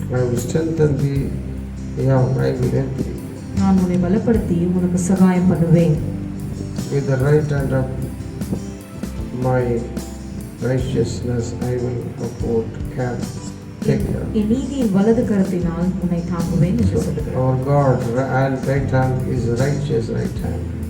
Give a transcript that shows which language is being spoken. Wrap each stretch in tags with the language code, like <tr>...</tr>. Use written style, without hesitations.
<en>I will strengthen thee, yeah, I will help thee.</en> <ta>நான் உன்னை பலப்படுத்தி உனக்கு சகாயம் பண்ணுவேன்.</ta> <en>With the right hand of my righteousness I will uphold, can take care.</en> <ta>என் நீதியின் வலது கரத்தினால் உன்னை தாங்குவேன் என்று சொல்லுகிறார்.</ta> <en>Our God and right hand is righteous right hand.</en>